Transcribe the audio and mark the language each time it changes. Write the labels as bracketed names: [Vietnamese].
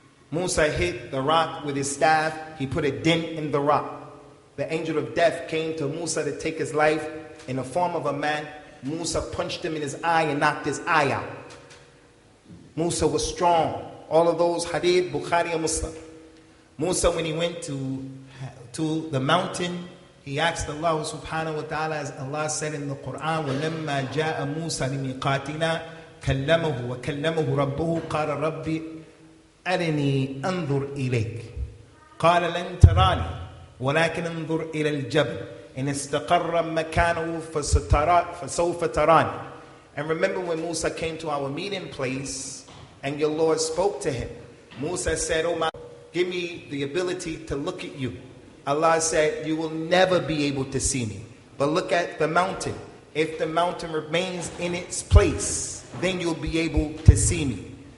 [English] Musa hit the rock with his staff. He put a dent in the rock. The angel of death came to Musa to take his life in the form of a man. Musa punched him in his eye and knocked his eye out. Musa was strong. All of those hadith, Bukhari and Muslim. Musa, when he went to the mountain, he asked Allah subhanahu wa ta'ala, as Allah said in the Quran, [Arabic] وَلَمَّا جَاءَ مُوسَى لِمِيقَاتِنَا كَلَّمَهُ وَكَلَّمَهُ رَبُّهُ قَالَ رَبِّ أَرِنِي أَنظُرْ إِلَيْكَ قَالَ لَن تَرَانِي وَلَكِنْ أَنظُرْ إِلَى الْجَبَلِ إِنِ اسْتَقَرَّ مَكَانَهُ فَسَوْفَ تَرَانِي. [English] And remember when Musa came to our meeting place and your Lord spoke to him. Musa said, "Oh my, give me the ability to look at you." Allah said, "You will never be able to see me. But look at the mountain. If the mountain remains in its place, then you'll be able to see me."